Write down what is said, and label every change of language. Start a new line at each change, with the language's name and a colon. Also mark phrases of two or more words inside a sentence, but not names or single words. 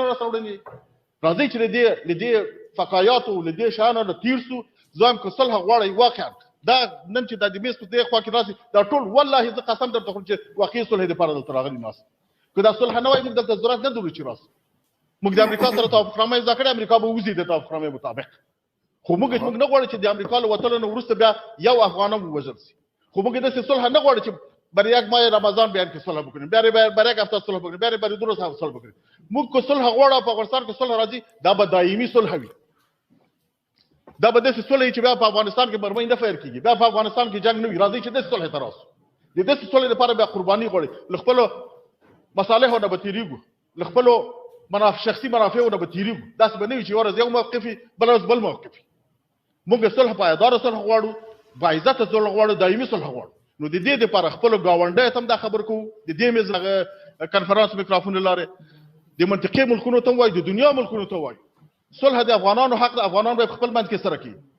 Pashto: لاسته راوړنې راځي چې لدې فقایاتو لدې شانو د تیرسو ځم که صلح غواړي واقعا دا نن چې د میز په دې خوا کې راسي دا ټول والله زه قسم درته خورم چې واقعي صلح دپاره دلته راغلي ناست که دا صلح نه وای موږ دلته ضرورت نه درلود چې راسو موږ د امریکا سره توافقنامه امضا کړې امریکا به وځي د توافقنامې مطابق خو موږ نه غواړو چې د امریکا له وتلو نه وروسته بیا یو افغان هم ووژل شي خو موږ داسې صلح نه غواړو چې
Persian: برای یک ماه رمضان
Pashto: بیان کې صلح وکړو
Persian: برای یک هفته
Pashto: صلح وکړو
Persian: برای 2 روز
Pashto: صلح وکړو موږ کو صلح غواړو په افغانستان کې صلح راځي دا به دایمي صلح وي دا به داسې صلح چې بیا په افغانستان کې مرمۍ نه فیر کېږي بیا په افغانستان کې جنګ نه وي راځي چې داسې صلح ته راسو د داسې صلح لپاره بیا قرباني غواړي له خپلو مصالحو نه به تېرېږو له خپلو شخصي منافعو نه به تېرېږو داسې به نه وي چې یوه ورځ یو موقف وي بله ورځ بل موقف وي موږ صلح پایداره صلح غواړو باعزته صلح غواړو دایمي صلح غواړو نو د دې لپاره خپلو ګاونډیو ته هم دا خبر کوو د دې میز کنفرانس میکروفون لارې د منطقې ملکونو ته هم وایو د دنیا ملکونو ته وایو صلح د افغانانو حق د افغانان به خپل منځ کې سره کوي